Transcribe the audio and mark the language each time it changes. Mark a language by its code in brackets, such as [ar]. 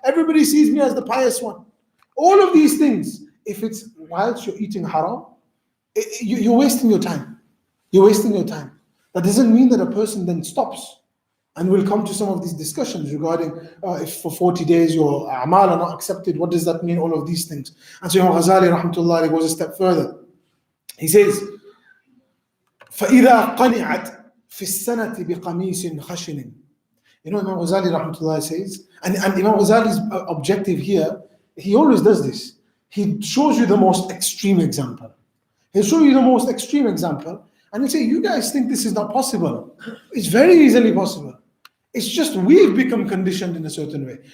[en] Everybody sees me as the pious one. All of these things, if it's whilst you're eating haram, you're wasting your time. You're wasting your time. That doesn't mean that a person then stops. And we'll come to some of these discussions regarding if for 40 days your a'mal are not accepted, what does that mean? All of these things. And so Imam Ghazali rahmatullah goes a step further. He says, [ar] فَإِذَا قَنِعَتْ فِي السَّنَةِ بِقَمِيسٍ خَشِنٍ. [en] Imam Ghazali rahmatullah says, and Imam Ghazali's objective here, he always does this. He shows you the most extreme example. He'll show you the most extreme example, and he'll say, you guys think this is not possible. It's very easily possible. It's just we've become conditioned in a certain way.